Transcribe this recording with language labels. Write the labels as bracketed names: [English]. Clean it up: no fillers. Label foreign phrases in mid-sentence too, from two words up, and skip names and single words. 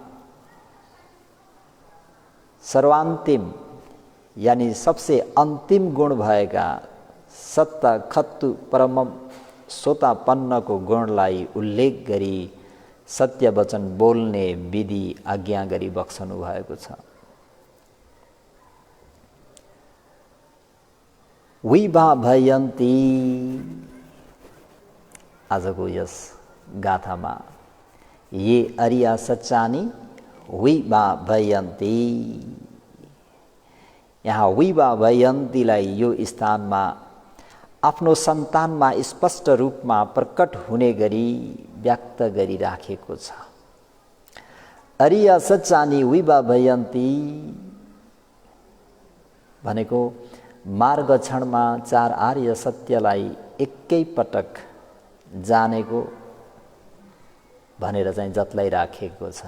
[Nepali] सर्वान्तिम [Hindi] यानी सबसे [Nepali] अन्तिम गुण भएका सत्त खत्तु परम सोतापन्नको गुणलाई उल्लेख गरी सत्य वचन बोल्ने विधि आज्ञा गरी बक्सनु भएको छ। [Pali] विभा भयन्ती [Nepali] आजको यस गाथामा [Pali] ये अरिया सच्चानी विभा भयन्ती, [Nepali] यहाँ [Pali] विभा भयन्तीलाई [Nepali] यो स्थानमा आफ्नो सन्तानमा स्पष्ट रूपमा प्रकट हुने गरी व्यक्त गरिराखेको छ। [Pali] अरिया सच्चानी विभा भयन्ती [Nepali] भनेको मार्ग क्षणमा चार आर्य सत्यलाई एकै पटक जानेको भनेर चाहिँ जतलाइराखेको छ।